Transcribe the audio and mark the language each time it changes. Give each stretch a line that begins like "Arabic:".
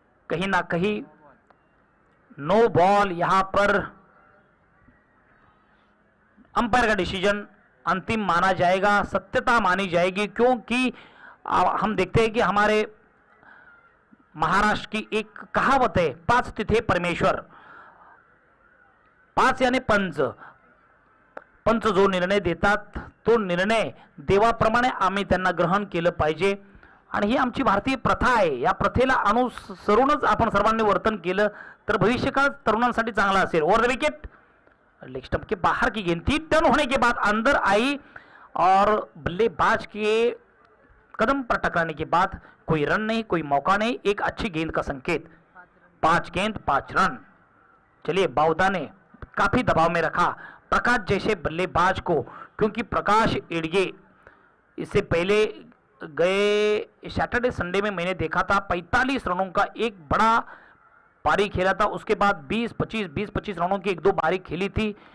Hindi: कहीं ना कहीं नो बॉल, यहां पर अंपायर का डिसीजन अंतिम माना जाएगा, सत्यता मानी जाएगी। क्योंकि हम देखते हैं कि हमारे महाराष्ट्र की एक कहावत है,
Marathi: 5 तिथे परमेश्वर। 5 यानी पंच जो निर्णय देतात तो निर्णय देवाप्रमाणे आम्ही त्यांना ग्रहण केलं पाहिजे आणि ही आमची भारतीय प्रथा आहे। या प्रथेला अनुसरूनच आपण सर्वांनी वर्तन केलं तर भविष्यकाळ तरुणांसाठी चांगला असेल।
Hindi: Over the wicket, leg stump के बाहर की गेंद थी, टर्न होने के बाद अंदर आई और बल्लेबाज के कदम पर टकराने के बाद कोई रन नहीं, कोई मौका नहीं, एक अच्छी गेंद का संकेत। 5 गेंद 5 रन। चलिए बावदा ने काफी दबाव में रखा प्रकाश जैसे बल्लेबाज को, क्योंकि प्रकाश एड़गे इससे पहले गए सैटरडे संडे में मैंने देखा था 45 रनों का एक बड़ा पारी खेला था, उसके बाद 20-25 रनों की 1-2 पारी खेली थी।